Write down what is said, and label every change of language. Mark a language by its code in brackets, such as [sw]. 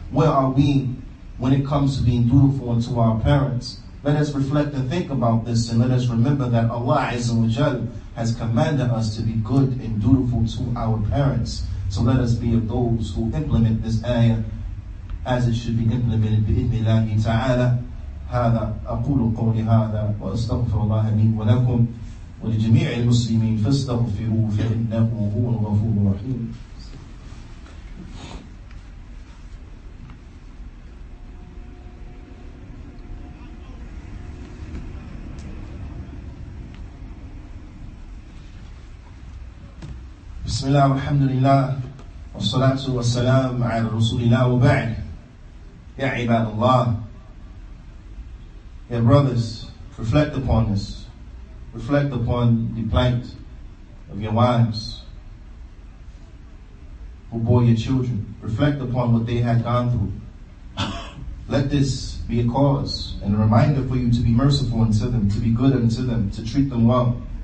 [en] Where are we when it comes to being dutiful unto our parents? Let us reflect and think about this, and let us remember that Allah Azza wa Jal has commanded us to be good and dutiful to our parents. So let us be of those who implement this ayah as it should be implemented. [ar] بإذن الله تعالى. هذا أقول قولي هذا وأستغفر الله لي ولكم ولجميع المسلمين فاستغفروه فإنه هو الغفور الرحيم. بسم الله والحمد لله والصلاة والسلام على رسول الله وبعد. يا عباد الله, [en] dear brothers, reflect upon this. Reflect upon the plight of your wives who bore your children. Reflect upon what they had gone through. Let this be a cause and a reminder for you to be merciful unto them, to be good unto them, to treat them well.